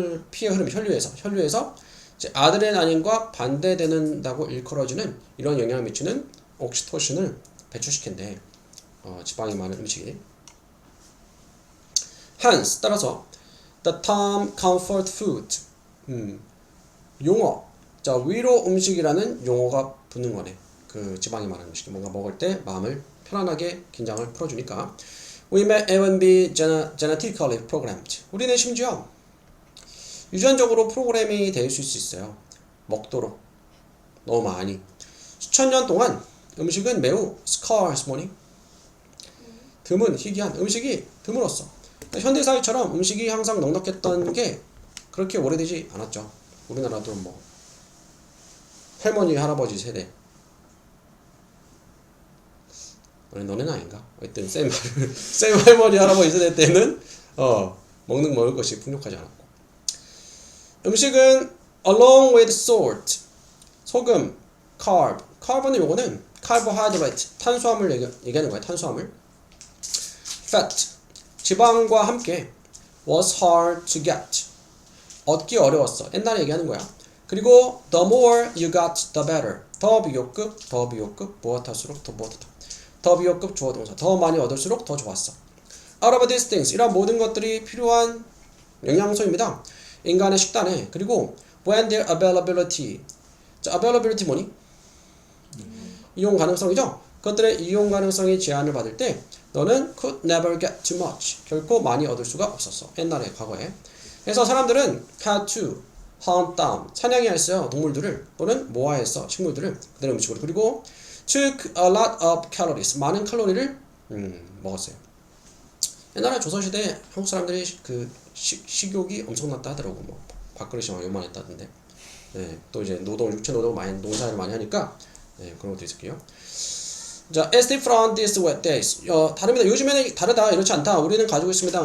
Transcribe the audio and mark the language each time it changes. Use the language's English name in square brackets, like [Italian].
[Korean] 피의 흐름, 혈류에서 이제 아드레날린과 반대되는다고 일컬어지는 이런 영향을 미치는 옥시토신을 배출시킨대. 지방이 많은 음식이. [English] Hence, [Korean] 따라서 [English] the term comfort food. [Korean] 용어. 자, 위로 음식이라는 용어가 붙는 거네. 그 지방이 많은 음식이 뭔가 먹을 때 마음을 편안하게 긴장을 풀어주니까. [English] We may even be genetically programmed. [Korean] 우리는 심지어 유전적으로 프로그램이 될 수 있어요. 먹도록. 너무 많이. 수천 년 동안 음식은 매우 scarce 뭐니? 드문, 희귀한 음식이 드물었어. 현대사회처럼 음식이 항상 넉넉했던 게 그렇게 오래되지 않았죠. 우리나라도 뭐 할머니, 할아버지 세대. 너는 아닌가? 하여튼 쌤 할머니, 할아버지 세대 때는 먹을 것이 풍족하지 않았고. 음식은 [English] along with salt, [Korean] 소금, carb는 요거는 carbohydrate, 탄수화물 얘기하는 거야. 탄수화물. [English] fat, [Korean] 지방과 함께 [English] was hard to get, [Korean] 얻기 어려웠어. 옛날에 얘기하는 거야. [English] 그리고 the more you got, the better. [Korean] 더 비교급, 무엇할수록 더 무엇하다. 더 비교급 주어동사, 더 많이 얻을수록 더 좋았어. [English] Out of these things, [Korean] 이런 모든 것들이 필요한 영양소입니다. 인간의 식단에. [English] 그리고 when their availability, 자, availability 뭐니? [Korean] 이용 가능성이죠. 그것들의 이용 가능성이 제한을 받을 때 너는 [English] could never get too much, [Korean] 결코 많이 얻을 수가 없었어. 옛날에, 과거에. 그래서 사람들은 [English] had to hunt down, [Korean] 사냥해야 했어요. 동물들을, 또는 모아했어. 식물들을 그대로 음식으로. [English] 그리고 took a lot of calories, [Korean] 많은 칼로리를 먹었어요. 옛날에 조선시대에 한국 사람들이 그 식욕이 엄청났다 하더라고. 뭐 밥그릇이 막 요만했다던데. 네, 또 이제 육체 노동을 많이, 농사를 많이 하니까 그런 것도 있을게요. [English] 자, as different these wet days. [Korean] 다릅니다. 요즘에는 다르다, 이렇지 않다. 우리는 가지고 있습니다.